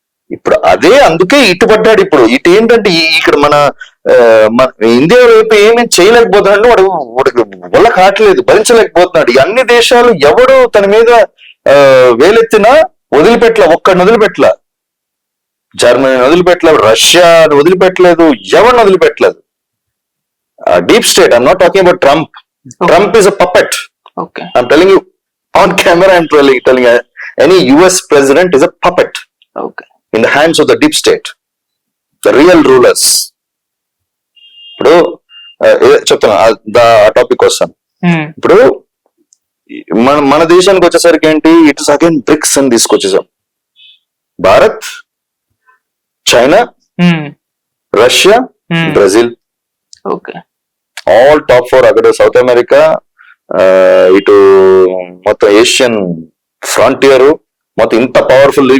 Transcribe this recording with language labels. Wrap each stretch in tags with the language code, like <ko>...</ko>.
<te>ఇప్పుడు అదే అందుకే ఇటుపడ్డాడు. ఇప్పుడు ఇటు ఏంటంటే ఇక్కడ మన ఇండియా వైపు ఏమేమి చేయలేకపోతున్నాడు, వాడికి వల్ల కావట్లేదు, భరించలేకపోతున్నాడు. అన్ని దేశాలు ఎవడు తన మీద వేలెత్తినా ఒక్కడిని వదిలిపెట్టల, జర్మనీని వదిలిపెట్టలేదు, రష్యాని వదిలిపెట్టలేదు, ఎవరిని వదిలిపెట్టలేదు.</te> <en>Deep state, I'm not talking about Trump. Trump is a puppet. Okay. I'm telling you on camera. I'm telling you, any US president is a puppet. Okay. In the hands of the deep state, the real rulers.</en> <te>ఇప్పుడు చెప్తున్నా ఆ topic వస్తాను. ఇప్పుడు మన దేశానికి వచ్చేసరికి ఏంటి,</te> <en>it's again</en> <te>bricks అని తీసుకొచ్చేసాం. Bharat, China, Russia, Brazil.</te> <en>Okay, all top 4.</en> <te>అక్కడ సౌత్ అమెరికా, ఇటు మొత్తం ఏషియన్ ఫ్రాంటియర్, మొత్తం ఇంత పవర్ఫుల్.</te>